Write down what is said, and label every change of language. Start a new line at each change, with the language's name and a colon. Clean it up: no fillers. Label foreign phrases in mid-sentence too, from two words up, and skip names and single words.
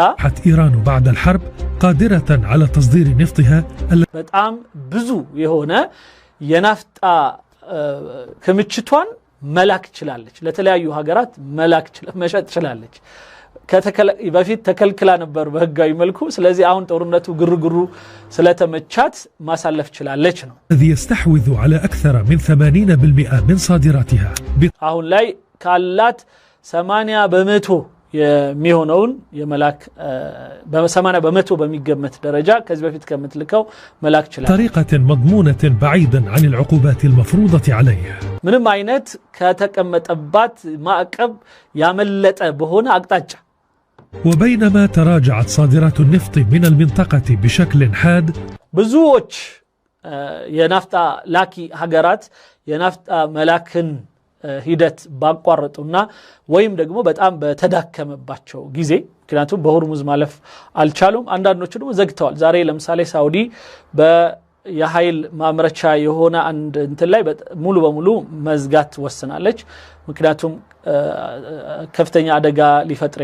Arabic: إيران بعد الحرب قادرة على تصدير نفطها
Amharic: በጣም ብዙ የሆነ የናፍጣ ክምችቷን መላክ ችላለች፣ ለተለያዩ ሀገራት መሸጥ ችላለች። በፊት ተከልክላ ነበር በህጋዊ መልኩ። ስለዚህ አሁን ጦርነቱ ግርግሩ ስለተመቻት ማሳለፍ ችላለች ነው።
Arabic: الذي يستحوذ على أكثر من 80% من صادراتها.
Amharic: አሁን ላይ ካላት 80% የሚሆነውን የመላክ በ80% በሚገመት ደረጃ ከዚህ በፊት ከምትልከው መላክ ችላለች።
Arabic: طريقة مضمونة بعيدا عن العقوبات المفروضة عليه.
Amharic: ምንም አይነት ከተቀመጠባት ማዕቀብ ያመለጠ በሆነ አቅጣጫ
Arabic: وبينما تراجعت صادرات النفط من المنطقة بشكل حاد،
Amharic: ብዙዎች የናፍጣ ላኪ ሀገራት የናፍጣ መላክን ሂደት ባቋረጡና ወይም ደግሞ በጣም በተዳከመባቸው ጊዜ ምክንያቱም በሆርሙዝ ማለፍ አልቻሉም አንዳንዶቹ ደግሞ ዘግተዋል ዛሬ ለምሳሌ ሳውዲ የኃይል ማምረቻ የሆነ አንድ እንትን ላይ ሙሉ በሙሉ መዝጋት ወስናለች ምክንያቱም ከፍተኛ አደጋ ሊፈጥር